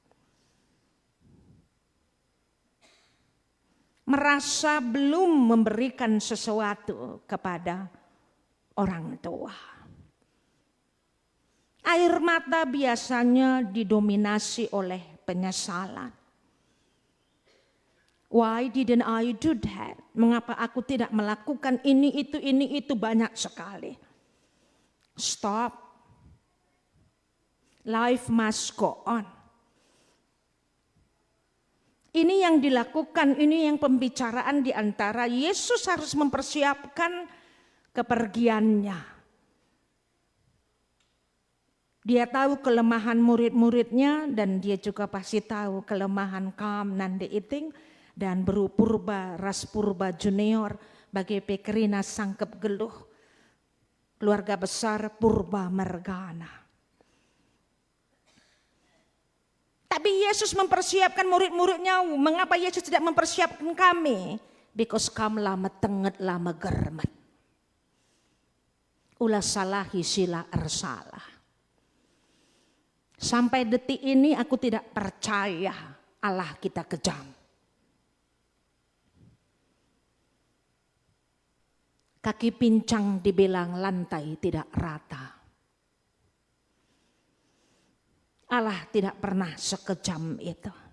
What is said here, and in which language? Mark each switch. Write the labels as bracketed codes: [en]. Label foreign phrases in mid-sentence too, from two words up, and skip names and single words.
[id] Merasa belum memberikan sesuatu kepada orang tua. Air mata biasanya didominasi oleh penyesalan. [en] Why didn't I do that? [id] Mengapa aku tidak melakukan ini itu banyak sekali. [en] Stop. Life must go on. [id] Ini yang dilakukan, ini yang pembicaraan di antara Yesus harus mempersiapkan kepergiannya. Dia tahu kelemahan murid-muridnya dan dia juga pasti tahu kelemahan Kam Nande Iting dan Bro Purba Ras Purba Junior bagi [btx] Pekerina Sangkep Geluh, [id] keluarga besar Purba Mergana. Tapi Yesus mempersiapkan murid-muridnya. Mengapa Yesus tidak mempersiapkan kami? Because [btx] kam lama tenget lama germet. Ulah salahi sila ersalah. [id] Sampai detik ini aku tidak percaya Allah kita kejam. Kaki pincang dibilang lantai tidak rata. Allah tidak pernah sekejam itu.